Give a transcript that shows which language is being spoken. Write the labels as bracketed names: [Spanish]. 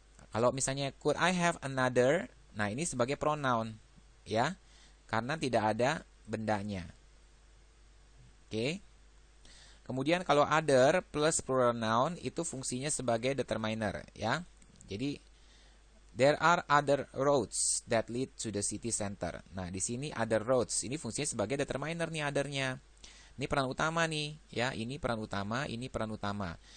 [Indonesian] Kalau misalnya [English] could I have another? [Indonesian] Nah, ini sebagai pronoun. Ya. Karena tidak ada bendanya. Oke. Kemudian kalau other plus plural noun itu fungsinya sebagai determiner. Ya. [English] Jadi there are other roads that lead to the city center. [Indonesian] Nah, di sini [English] other roads. [Indonesian] Ini fungsinya sebagai determiner nih other-nya. Ini peran utama nih, ya. Ini peran utama, ini peran utama.